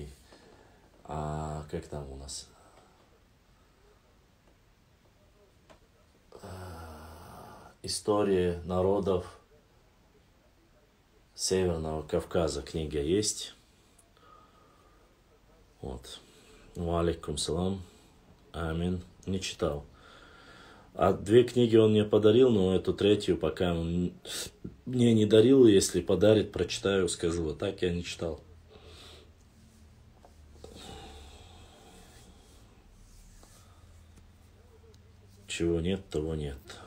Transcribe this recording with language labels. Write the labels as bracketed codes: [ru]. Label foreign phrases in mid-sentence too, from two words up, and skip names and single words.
[ru] как там у нас? История народов Северного Кавказа книга есть. Вот. [ar] عليكم السلام. [ru] Амин. Не читал. 2 книги он мне подарил, но эту 3 пока он мне не дарил. Если подарит, прочитаю, скажу. А так я не читал. Чего нет, того нет.